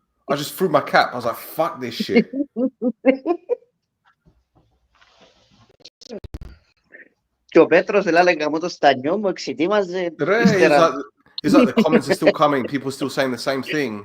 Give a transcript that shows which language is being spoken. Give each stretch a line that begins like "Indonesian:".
English: I just threw my cap. I was like, fuck this shit.
Greek: Και ο Πέτρος έλεγε γαμώ το στανιό μου, εξητήμαζε.
English: He's like, the comments are still coming. People are still saying the same thing.